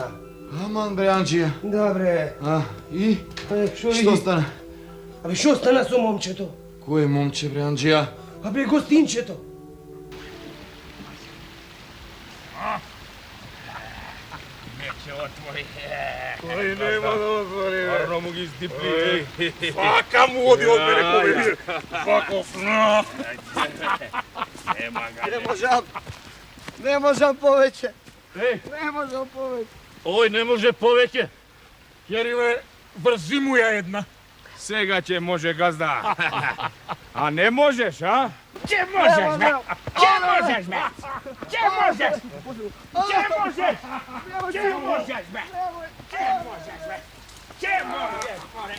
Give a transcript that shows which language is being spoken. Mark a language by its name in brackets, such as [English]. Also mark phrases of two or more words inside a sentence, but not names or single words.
[Macedonian] Аман, бре, Анѓија. Dobre. I? Što Што стане? Аби што стане со момчето? Које момче, бре, Анѓија? Аби гостинчето. Неќе отвори. Кој нема да отвори, бе. Арно му ги издипли. Фака му оди од мене кој Факов. Нема га. Не можам повеќе. Не можам повеќе. Ој, не може повеќе. Кериме, врзи му ја една. Сега ќе може, газда. А не можеш, а? Ќе можеш, бе! Ќе можеш, бе! Ќе можеш! Ќе можеш! Ќе можеш, бе! Ќе можеш, бе! Ќе можеш, море!